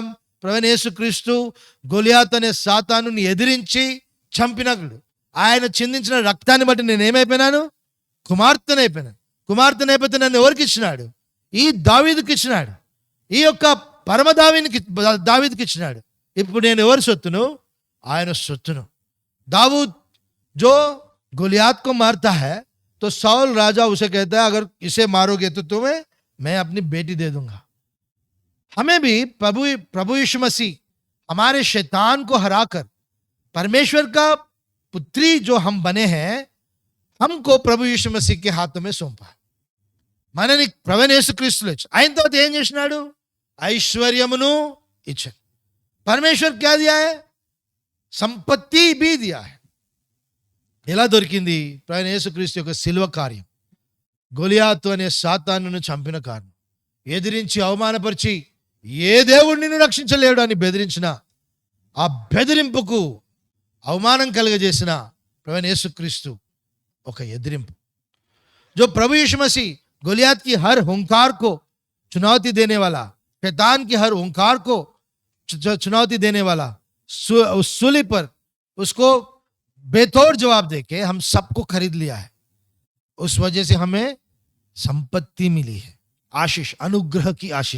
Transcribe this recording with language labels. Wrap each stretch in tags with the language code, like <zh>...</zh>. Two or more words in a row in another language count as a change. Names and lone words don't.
<te>ప్రభువైన యేసుక్రీస్తు గొలియాతు అనే సాతాను ఎదిరించి చంపినప్పుడు ఆయన చిందించిన రక్తాన్ని బట్టి నేను ఏమైపోయినాను? కుమార్తెనైపోయినాను. కుమార్తెనైపోతే నన్ను ఎవరికి ఇచ్చినాడు? ఈ దావీదుకి ఇచ్చినాడు. ఈ యొక్క పరమ దావీదుకి ఇచ్చినాడు. ఇప్పుడు నేను ఎవరి సొత్తును? ఆయన సొత్తును.</te> <hi>दाऊद जो गोलियात को मारता है तो साउल राजा उसे कहता है अगर इसे मारोगे तो तुम्हें मैं अपनी बेटी दे दूंगा. हमें भी प्रभु यीशु मसीह हमारे शैतान को हराकर परमेश्वर का पुत्री जो हम बने हैं, हमको प्रभु यीशु मसीह के हाथों में सौंपा.</hi> <te>మనని ప్రభువైన యేసుక్రీస్తులో ఇచ్చాడు. ఆయన తర్వాత ఏం చేసినాడు? ఐశ్వర్యమును ఇచ్చాడు.</te> <hi>परमेश्वर क्या दिया है? సంపత్తి भी दिया है.</hi> <te>ఎలా దొరికింది? ప్రభువైన యేసుక్రీస్తు యొక్క శిలువ కార్యం. గొలియాతు అనే సాతానును చంపిన కారణం. ఎదిరించి అవమానపరిచి ఏ దేవుడు నిన్ను రక్షించలేడు అని బెదిరించిన ఆ బెదిరింపుకు అవమానం కలుగజేసిన ప్రభువైన యేసుక్రీస్తు ఒక ఎదిరింపు.</te> <hi>जो प्रभु यीशु मसीह गोलियात की हर हुंकार को चुनौती देने वाला, शैतान की हर हुंकार को चुनौती देने वाला, उस सूली पर उसको बेतोड़ जवाब देके हम सबको खरीद लिया है. उस वजह से हमें संपत्ति मिली है, आशीष, अनुग्रह की आशीष.</hi>